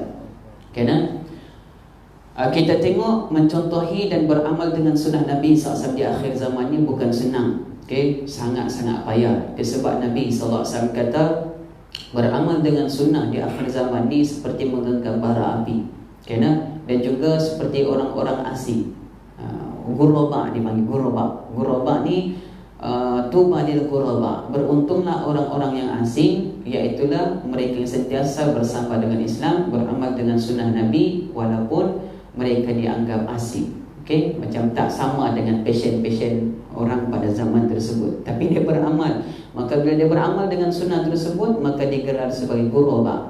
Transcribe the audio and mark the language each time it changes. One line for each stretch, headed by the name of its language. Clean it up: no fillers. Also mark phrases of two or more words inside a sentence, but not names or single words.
Malay: Kerana kita tengok mencontohi dan beramal dengan sunnah Nabi SAW di akhir zaman ni bukan senang. Okey, sangat-sangat payah. Sebab Nabi SAW kata beramal dengan sunnah di akhir zaman ni seperti menggenggam bara api. Dan juga seperti orang-orang asing. Ghuraba dipanggil ghuraba. Ghuraba ni
Arabic: طوبى للغرباء.
Malay: Beruntunglah orang-orang yang asing, iaitulah mereka yang sentiasa bersama dengan Islam, beramal dengan sunnah Nabi walaupun mereka dianggap asing. Okey, macam tak sama dengan passion orang pada zaman tersebut. Tapi dia beramal. Maka bila dia beramal dengan sunnah tersebut, maka digelar sebagai ghuraba.